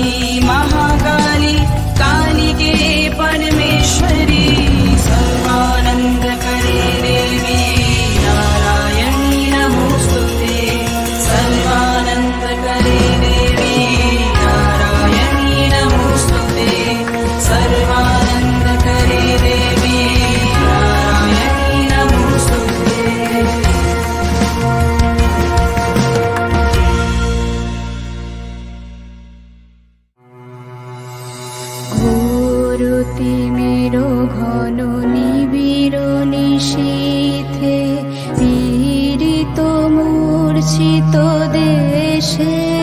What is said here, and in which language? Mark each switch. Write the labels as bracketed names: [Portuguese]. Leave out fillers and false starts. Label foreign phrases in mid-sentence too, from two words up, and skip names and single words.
[Sanskrit] महाकाली कालिके परमेश्वरी सर्वानंद करे देवी नारायणी नमोस्तुते सर्वानंद करे देवी नारायणी नमोस्तुते सर्वानंद करे देवी नारायणी नमोस्तुते [Bangla] ঘোরতি মেরো ঘন নিবিড় নিশীথে পীড়িত মূর্ছিত দেশে